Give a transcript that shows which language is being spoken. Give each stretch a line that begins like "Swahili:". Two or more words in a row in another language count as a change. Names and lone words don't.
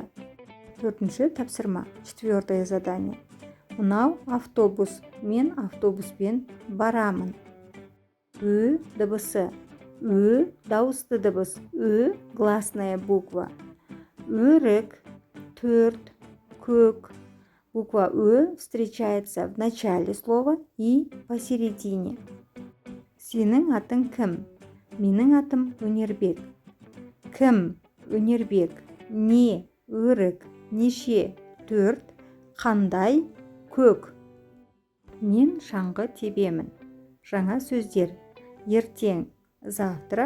Kazakh: Төртінші тапсырма.
Russian: Четвертое задание.
Kazakh: Мынау автобус. Мен автобуспен барамын. Дыбысы. Дауысты дыбыс.
Russian: Гласная буква.
Kazakh: Өрік, төрт, көк.
Russian: Буква встречается в начале слова и посередине.
Kazakh: Сенің атың кім? Менің атым Өнербек. Кім? Өнербек. Не? Өрік. Неше? Төрт. Қандай? Көк. Мен шаңғы тебемін. Жаңа сөздер. Ертең. Завтра.